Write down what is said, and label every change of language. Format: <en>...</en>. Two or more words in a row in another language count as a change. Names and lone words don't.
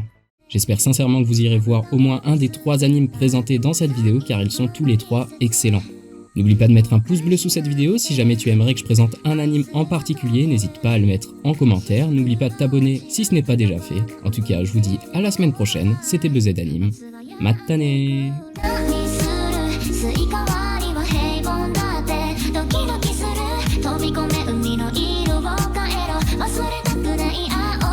<fr>J'espère sincèrement que vous irez voir au moins un des 3 animes présentés dans cette vidéo car ils sont tous les 3 excellents. N'oublie pas de mettre un pouce bleu sous cette vidéo, si jamais tu aimerais que je présente un anime en particulier, n'hésite pas à le mettre en commentaire, n'oublie pas de t'abonner si ce n'est pas déjà fait. En tout cas, je vous dis à la semaine prochaine, c'était BZ Anime.</fr> <ja>Matane! スイカ割りは平凡だってドキドキする飛び込め海の色を変えろ忘れたくない</ja>